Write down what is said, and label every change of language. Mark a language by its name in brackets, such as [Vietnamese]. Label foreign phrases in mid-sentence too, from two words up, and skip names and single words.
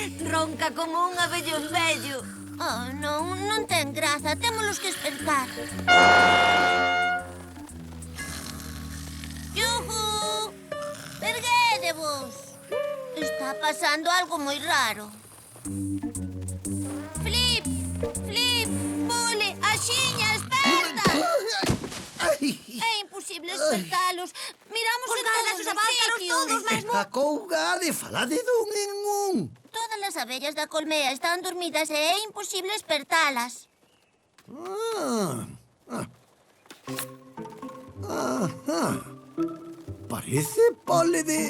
[Galician] Ronca como un abellón vello. Oh, non ten graza. Témolos que espertar. Yuhu! Erguédevos! Está pasando algo moi raro. Flip! Flip! Pule! Axiña, esperta! É imposible espertalos. Miramos en todos os sitios. Esta couga de falade dun en un. Todas as abellas da colmea están dormidas e é imposible espertalas. Parece pole de...